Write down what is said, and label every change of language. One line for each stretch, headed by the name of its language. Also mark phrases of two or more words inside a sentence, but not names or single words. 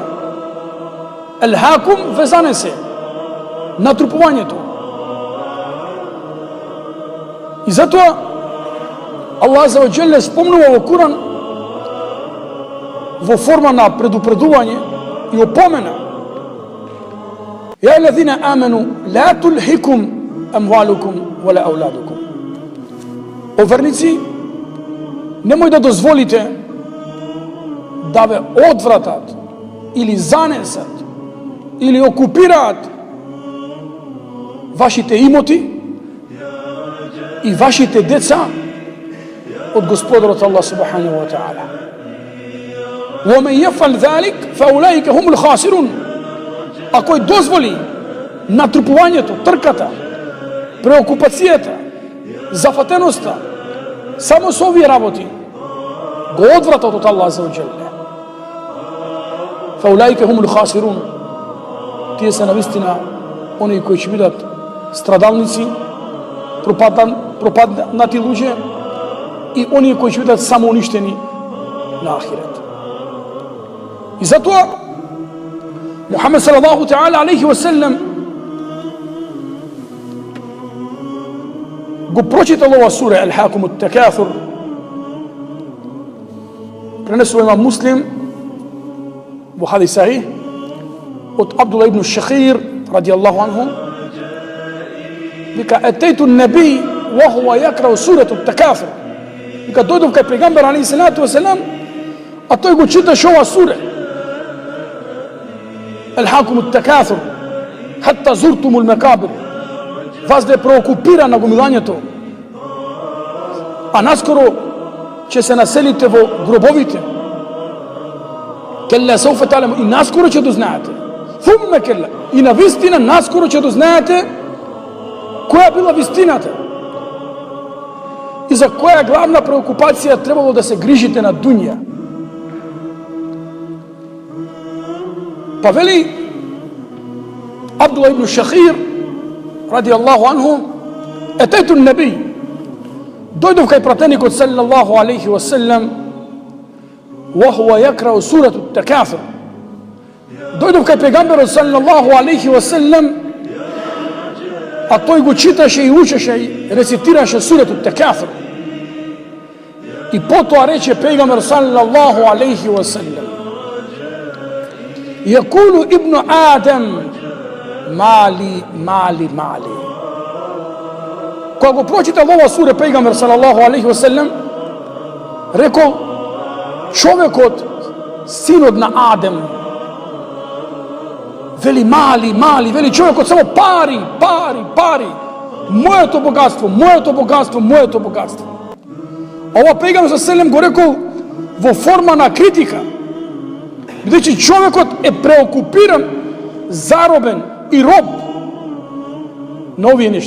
Macedonian: Алхакум ве занесе, натрупувањето. И затоа Аллах
Arabic: عز وجل
Macedonian: спомнува во Куран во форма на предупредување и опомена:
Arabic: "يا الذين آمنوا لا تلهكم أموالكم ولا أولادكم."
Macedonian: О верници, немој да дозволите да ве одвратат или занесат или окупираат вашите имоти и вашите деца од Господарот Аллах
Arabic: سبحانه وتعالى. وَمَنْ يَفْعَلْ ذَلِكَ فَأُولَئِكَ هُمُ الْخَاسِرُونَ.
Macedonian: А кој дозволи натрупувањето, трката, преокупацијата, зафатеноста, само со овие работи, го одвратат од Аллах
Arabic: عز وجل. فَأُولَئِكَ هُمُ الْخَاسِرُونَ.
Macedonian: Тие се навистина оние кои ќе бидат страдалници, пропаднати луѓе и оние кои ќе бидат само уништени на ахирет. И затоа Мухамед
Arabic: صلى الله تعالى عليه وسلم
Macedonian: го прочитал ова сура
Arabic: ألهاكم التكاثر.
Macedonian: Пренесува имам Муслим во хадис сахих од Абдулла ибн Шахир
Arabic: رضي الله عنه,
Macedonian: вика:
Arabic: "أتيت النبي وهو يقرأ سورة التكاثر."
Macedonian: Вика, дојдов кај пегамбер
Arabic: عليه الصلاة والسلام,
Macedonian: а тој го читаше ова сура
Arabic: ألهاكم التكاثر حتى زرتم المقابر.
Macedonian: Вас да преокупира нагомилањето, а наскоро ќе се населите во гробовите.
Arabic: كلا سوف تعلمون,
Macedonian: и наскоро ќе дознаете.
Arabic: ثم كلا,
Macedonian: и на вистина наскоро ќе дознаете која била вистината и за која главна преокупација требало да се грижите на дуња. Па вели Абдулла ибн Шахир
Arabic: رضي الله عنه: "أتيت النبي",
Macedonian: дојдов кај пратеникот
Arabic: صلى الله عليه وسلم, وهو يقرأ سورة التكاثر.
Macedonian: Дојдов кај пејгамберу
Arabic: صلى الله عليه وسلم,
Macedonian: a той го читаше и учеше и рецитираше
Arabic: سورة تكافر.
Macedonian: I потоа рече пейгамбер
Arabic: صلى الله عليه وسلم: يقول ابن آدم مالي مالي مالي.
Macedonian: Кога го прочитал ова сура пейгамбер
Arabic: صلى الله عليه وسلم,
Macedonian: рекол човекот, синот на Адем, вели
Arabic: مالي، مالي,
Macedonian: вели човекот само пари, пари, пари. Моето богатство, моето богатство, моето богатство. Ова пейгамбер саллаллаху го рекол во форма на критика, бидејќи човекот е преокупиран, заробен и роб на овие нешта.